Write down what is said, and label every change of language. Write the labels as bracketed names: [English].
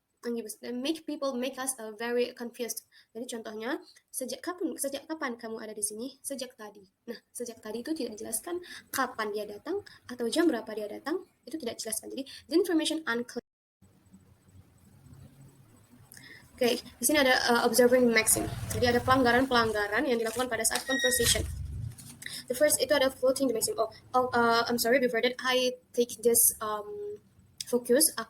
[English] And make us very confused. [Indonesian] Jadi contohnya, sejak kapan kamu ada di sini? Sejak tadi. Nah, sejak tadi itu tidak dijelaskan kapan dia datang atau jam berapa dia datang, itu tidak dijelaskan. Jadi [English] the information unclear. [Indonesian] Oke, di sini ada observing maxim. Jadi ada pelanggaran yang dilakukan pada saat conversation. [English] The first [Indonesian] itu ada [English] floating the maxim. I'm sorry, before that I take this focus.